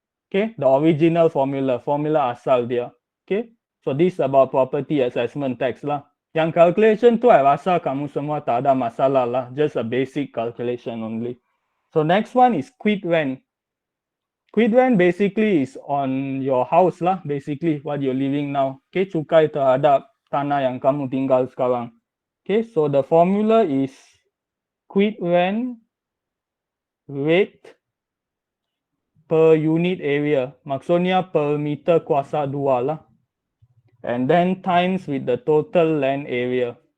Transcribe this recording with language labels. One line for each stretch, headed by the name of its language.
English: Okay, the original formula asal dia. Okay, so this is about property assessment tax lah.
Malay: Yang calculation tu I rasa kamu semua tak ada masalah lah.
English: Just a basic calculation only. So next one is quit rent. Quit rent basically is on your house lah. Basically what you're living now.
Malay: Okay, cukai terhadap tanah yang kamu tinggal sekarang.
English: Okay, so the formula is quit rent rate per unit area.
Malay: Maksudnya per meter kuasa 2 lah.
English: And then times with the total land area.